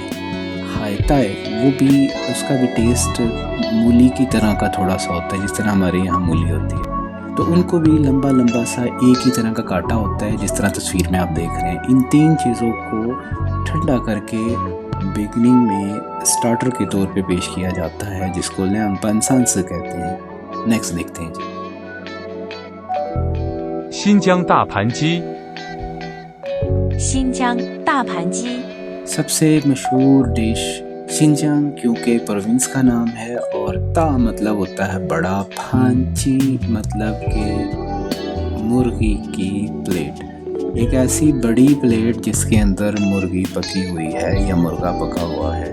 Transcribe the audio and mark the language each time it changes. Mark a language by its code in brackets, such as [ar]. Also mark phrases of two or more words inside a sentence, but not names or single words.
[ur] ہائے تائے وہ بھی، اس کا بھی ٹیسٹ مولی کی طرح کا تھوڑا سا ہوتا ہے، جس طرح ہمارے یہاں مولی ہوتی ہے. تو ان کو بھی لمبا لمبا سا ایک ہی طرح کا کاٹا ہوتا ہے، جس طرح تصویر میں آپ دیکھ رہے ہیں. ان تین چیزوں کو ٹھنڈا کرکے بگننگ میں اسٹارٹر کے طور پہ پیش کیا جاتا ہے، جس کو لیانگ پان سانس کہتے ہیں. نیکسٹ دیکھتے ہیں جی. [zh] 新疆大盘鸡，新疆大盘鸡， [ur] سب سے مشہور ڈش شنجانگ، کیونکہ پروونس کا نام ہے، اور تا مطلب ہوتا ہے بڑا، فانچی مطلب کہ مرغی کی پلیٹ. ایک ایسی بڑی پلیٹ جس کے اندر مرغی پکی ہوئی ہے یا مرغا پکا ہوا ہے.